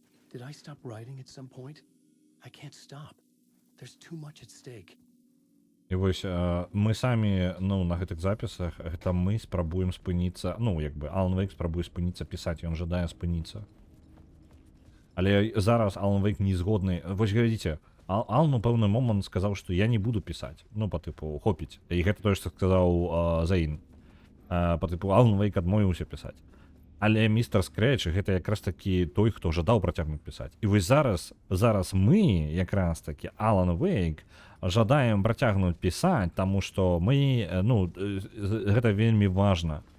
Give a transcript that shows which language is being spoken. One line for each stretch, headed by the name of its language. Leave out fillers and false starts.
English: Did I stop writing at some point? I can't stop. There's too much at stake.
Belarusian: І вось мы самі, ну, на гэтых запісах, гэта мы спрабуем спыніцца, ну, як бы, Алан Вейк спрабуе спыніцца пісаць, ён жадае спыніцца. Але зараз Алан Вейк не згодны. Вось глядзіце, Алан у пэўны момант сказаў, што я не буду пісаць. Ну, па тыпу, хопіць. І гэта тое, што сказаў Зейн. Па тыпу, Алан Вейк адмовіўся пісаць. Але містер Скрэч гэта якраз такі той, хто жадаў працягнуць пісаць. І вось зараз мы, якраз такі Алан Вейк, жадаем працягнуць пісаць, таму што мы, ну, гэта вельмі важна.